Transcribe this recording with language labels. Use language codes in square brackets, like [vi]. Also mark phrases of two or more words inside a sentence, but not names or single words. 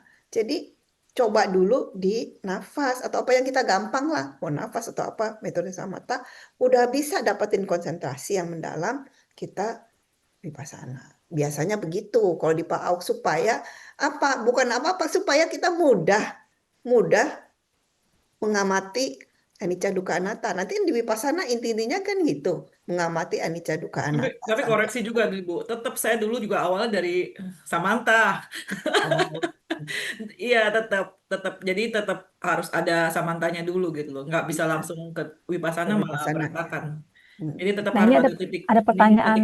[id] Jadi coba dulu di nafas atau apa yang kita gampang lah, mau nafas atau apa, metode samatha, udah bisa dapetin konsentrasi yang mendalam, kita vipassana. Biasanya begitu kalau di PAUK, supaya apa? Bukan apa-apa, supaya kita mudah mengamati [pi] anicca, dukkha, anatta. [id] Nanti di vipassana intinya kan gitu, mengamati [pi] anicca, dukkha, anatta. [id] Tapi koreksi juga nih Bu, tetap saya dulu juga awalnya dari Samantha. Oh. Iya, tetap jadi tetap harus ada samantanya dulu gitu loh. Nggak bisa Iya, langsung ke Vipassana malah vipassana ya. berantakan. Jadi tetap Nah, harus ini ada titik ada pertanyaan